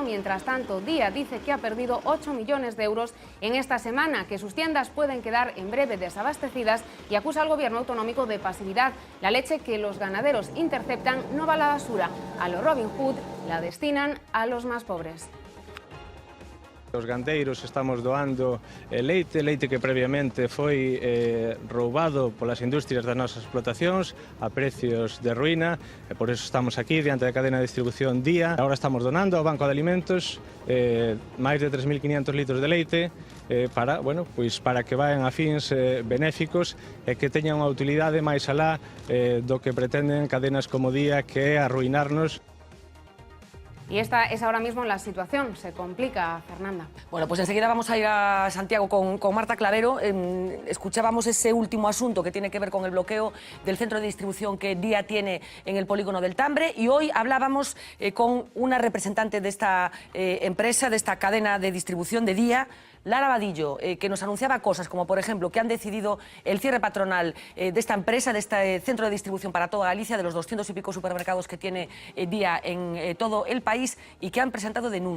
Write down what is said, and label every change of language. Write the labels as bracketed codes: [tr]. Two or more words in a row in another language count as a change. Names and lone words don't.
[es] Mientras tanto, Día dice que ha perdido 8 millones de euros en esta semana, que sus tiendas pueden quedar en breve desabastecidas y acusa al gobierno autonómico de pasividad. La leche que los ganaderos interceptan no va a la basura. A lo Robin Hood la destinan a los más pobres. [gl] Os gandeiros estamos doando leite que previamente foi roubado polas industrias das nosas explotacións a precios de ruína, e por eso estamos aquí diante da cadena de distribución Día. Agora estamos donando ao Banco de Alimentos máis de 3.500 litros de leite para que vayan a fins benéficos e que teñan unha utilidade máis alá do que pretenden cadenas como Día, que é arruinarnos. [es] Y esta es ahora mismo la situación. Se complica, Fernanda. Bueno, pues enseguida vamos a ir a Santiago con Marta Clavero. Escuchábamos ese último asunto que tiene que ver con el bloqueo del centro de distribución que Día tiene en el polígono del Tambre, y hoy hablábamos con una representante de esta empresa, de esta cadena de distribución de Día, Lara Vadillo, que nos anunciaba cosas como, por ejemplo, que han decidido el cierre patronal de esta empresa, de este centro de distribución para toda Galicia, de los 200 y pico supermercados que tiene Día en todo el país, y que han presentado denuncias.